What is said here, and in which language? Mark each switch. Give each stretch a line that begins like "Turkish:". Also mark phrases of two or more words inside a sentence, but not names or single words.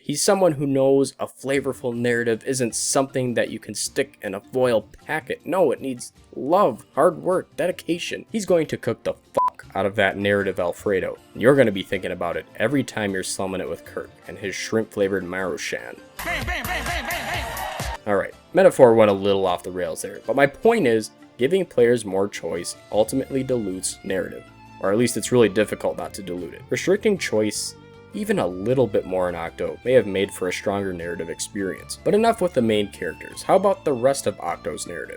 English: He's someone who knows a flavorful narrative isn't something that you can stick in a foil packet. No, it needs love, hard work, dedication. He's going to cook the fuck out of that narrative Alfredo. And you're going to be thinking about it every time you're slumming it with Kurt and his shrimp-flavored Marushan. Bam, bam, bam, bam, bam, bam. Alright, metaphor went a little off the rails there, but my point is, giving players more choice ultimately dilutes narrative. Or at least it's really difficult not to dilute it. Restricting choice even a little bit more in Octo may have made for a stronger narrative experience. But enough with the main characters, how about the rest of Octo's narrative?